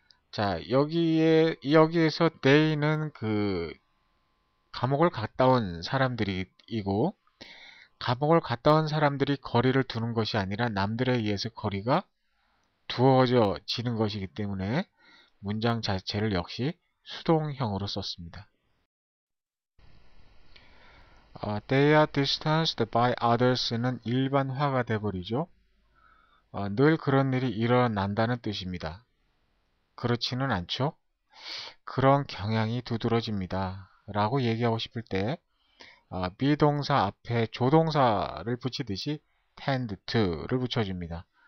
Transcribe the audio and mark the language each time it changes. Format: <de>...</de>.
<ko>자, 여기에서 they는 그 감옥을 갔다 온 사람들이고, 감옥을 갔다 온 사람들이 거리를 두는 것이 아니라 남들에 의해서 거리가 두어지는 것이기 때문에 문장 자체를 역시 수동형으로 썼습니다.</ko> <en>They are distanced by others는</en> <ko>일반화가 돼버리죠. 늘 그런 일이 일어난다는 뜻입니다. 그렇지는 않죠. 그런 경향이 두드러집니다. 라고 얘기하고 싶을 때 비동사 앞에 조동사를 붙이듯이 tend to를 붙여줍니다.</ko>